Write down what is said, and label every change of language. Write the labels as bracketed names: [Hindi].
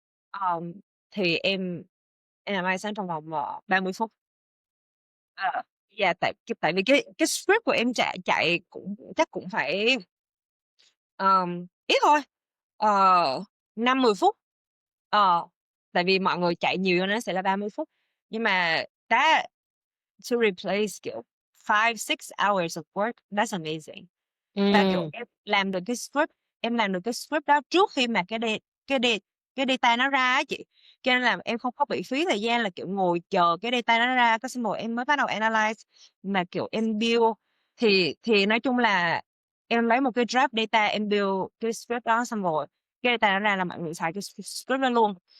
[Vietnamese] Ờm, thì em analyze nó trong vòng, 30 phút. Ờ, yeah, tại vì cái script của em chạy chạy cũng chắc cũng phải Ít thôi, ờ, 5-10 phút. Ờ, tại vì mọi người chạy nhiều cho nên nó sẽ là 30 phút. Nhưng mà [English] that to replace, kiểu, 5-6 hours of work, that's amazing. [Vietnamese] Và, kiểu, Ừm, em làm được cái script đó trước khi mà cái de cái data nó ra á chị, cho nên là em không có bị phí thời gian là, kiểu, ngồi chờ cái data nó ra, cái xong rồi em mới bắt đầu analyze. Mà, kiểu, em build thì nói chung là em lấy một cái draft data, em build cái script đó xong rồi cái data nó ra là mọi người xài cái script đó luôn.